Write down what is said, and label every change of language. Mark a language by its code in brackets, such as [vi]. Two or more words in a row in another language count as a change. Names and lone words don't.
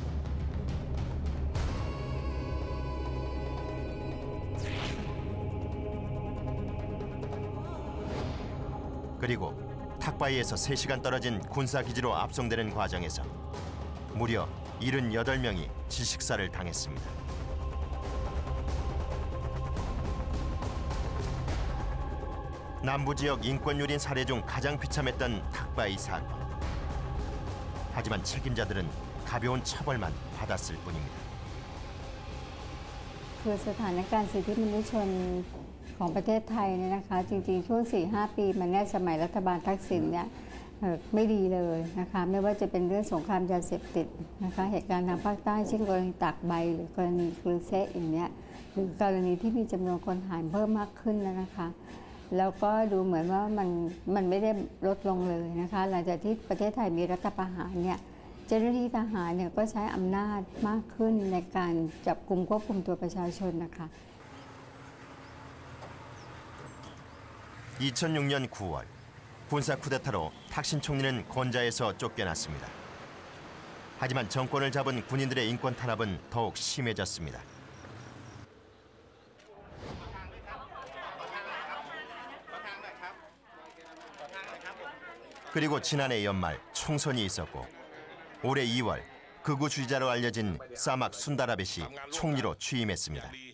[ko] 그리고 탁바이에서 3시간 떨어진 군사기지로 압송되는 과정에서 무려 78명이 질식사를 당했습니다. 남부지역 인권유린 사례 중 가장 비참했던 탁바이 사건. 하지만 책임자들은 가벼운 처벌만 받았을 뿐입니다. [th] คือสถานการณ์สิทธิมนุษยชนของประเทศไทยเนี่ยนะคะจริงๆช่วง 4-5 ปีมาเนี่ยสมัยรัฐบาลทัก ษิณเนี่ยไม่ดีเลยนะคะไม่ว่าจะเป็นเรื่องสงครามยาเสพติดนะคะเหตุการณ์ทางภาคใต้เช่นกรณีตากใบหรือกรณีคลือเซะอย่างเนี้ยหรือกรณีที่มีจำนวนคนหายเพิ่มมากขึ้นนะคะแล้วก็ดูเหมือนว่ามันไม่ได้ลดลงเลยนะคะหลังจากที่ประเทศไทยมีรัฐประหารเนี่ยเจ้าหน้าที่ทหารเนี่ยก็ใช้อำนาจมากขึ้นในการจับกุมควบคุมตัวประชาชนนะคะ [ko] 2006년 9월 군사 쿠데타로 탁신 총리는 권좌에서 쫓겨났습니다. 하지만 정권을 잡은 군인들의 인권 탄압은 더욱 심해졌습니다. 그리고 지난해 연말 총선이 있었고 올해 2월 극우 주지자로 알려진 사막 순다라벳이 총리로 취임했습니다.